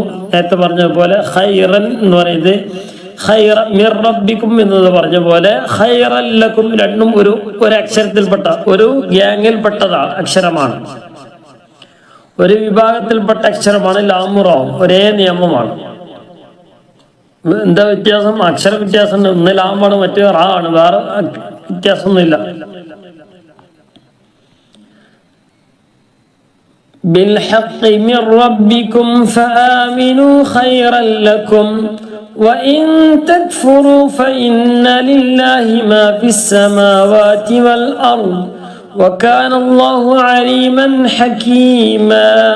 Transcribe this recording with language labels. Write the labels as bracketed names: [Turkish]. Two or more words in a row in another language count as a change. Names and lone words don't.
[Malayalam] നേരത്തെ പറഞ്ഞ പോലെ [Arabic] ഖൈറൻ [Malayalam] എന്ന് പറയുന്നത് [Arabic] من ربكم [Malayalam] എന്നത് പറഞ്ഞ പോലെ [Arabic] خيرا لكم [Malayalam] രണ്ടും ഒരു അക്ഷരത്തിൽപ്പെട്ട ഒരു ഗ്യാങ്ങിൽപ്പെട്ടതാണ് അക്ഷരമാണ്, ഒരു വിഭാഗത്തിൽപ്പെട്ട അക്ഷരമാണ്. ലാമുറാവും ഒരേ നിയമമാണ്. എന്താ വ്യത്യാസം? അക്ഷര വ്യത്യാസം. ഒന്ന് ലാമാണ്, മറ്റേ റാ ആണ്. വേറെ വ്യത്യാസമൊന്നുമില്ല. [Arabic] بالحق من ربكم فآمنوا خيرا لكم وإن تكفروا فإن لله ما في السماوات والأرض وكان الله عليما حكيما.